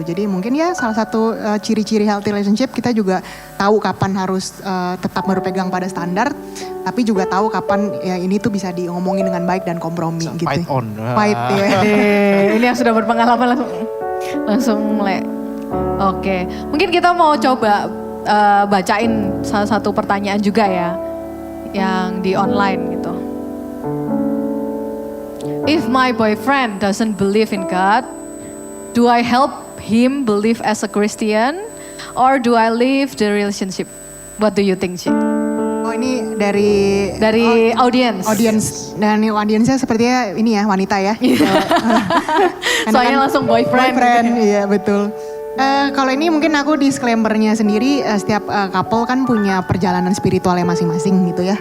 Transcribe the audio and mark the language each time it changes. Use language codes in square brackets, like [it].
[id] Jadi mungkin ya salah satu ciri-ciri healthy relationship kita juga tahu kapan harus tetap berpegang pada standar, tapi juga tahu kapan ya ini tuh bisa diomongin dengan baik dan kompromi gitu. [en] Fight on. Fight ya. [id] Ini yang sudah berpengalaman langsung mulai. Oke, mungkin kita mau coba bacain salah satu pertanyaan juga ya, yang di online gitu. [en] If my boyfriend doesn't believe in God, do I help him believe as a Christian, or do I leave the relationship? What do you think, Ci? [id] Oh ini dari [en] audience. [id] Dan audiensnya sepertinya ini ya wanita ya. Soalnya langsung boyfriend. Iya betul. Kalau ini mungkin aku disclaimer-nya sendiri, setiap couple kan punya perjalanan spiritualnya masing-masing gitu ya.